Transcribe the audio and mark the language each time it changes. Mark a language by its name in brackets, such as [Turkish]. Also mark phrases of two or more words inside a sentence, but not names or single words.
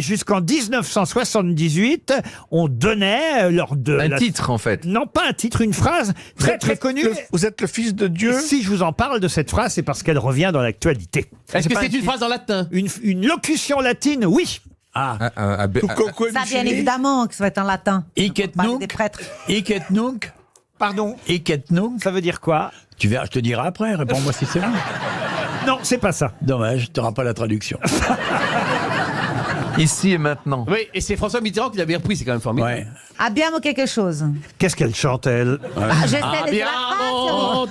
[French] Mais jusqu'en 1978, on donnait lors de... Un titre, en fait. Non, pas un titre, une phrase très très connue. Vous êtes le fils de Dieu. Si je vous en parle de cette phrase, c'est parce qu'elle revient dans l'actualité. Est-ce que c'est une phrase en latin? Une locution latine, oui. Ça, bien évidemment, que ça va être en latin. [Latin] Hic et nunc. [French] Des prêtres. [Latin] Hic et nunc. [French] Pardon? [Latin] Hic et nunc. [French] Ça veut dire quoi? Tu verras, je te dirai après, réponds-moi si c'est bon. Non, c'est pas ça. Dommage, tu n'auras pas la traduction. Ici et maintenant. Oui, et c'est François Mitterrand qui l'avait repris, c'est quand même formidable. Ouais. Abbiamo quelque chose. Qu'est-ce qu'elle chante, elle? J'essaie de dire la phrase.